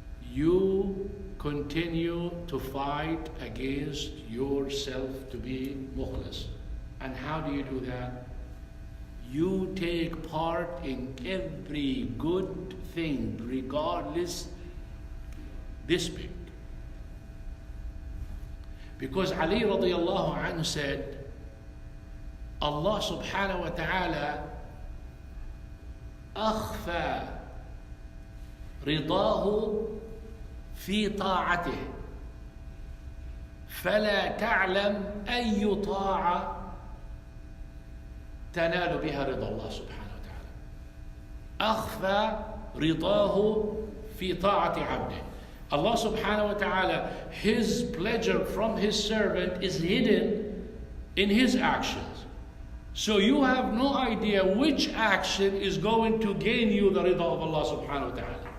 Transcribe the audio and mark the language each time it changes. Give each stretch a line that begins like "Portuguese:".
English: You continue to fight against yourself to be mukhlis. And how do you do that? You take part in every good thing, regardless this big. Because Ali radiallahu anhu said,
Arabic: Allah subhanahu wa ta'ala أخفى رضاه في طاعته فلا تعلم أي طاعة تنال بها رضا الله سبحانه وتعالى. أخفى رضاه في طاعة عبده.
English: Allah subhanahu wa ta'ala, His pleasure from His servant is hidden in His actions. So you have no idea which action is going to gain you the rida of Allah subhanahu wa ta'ala.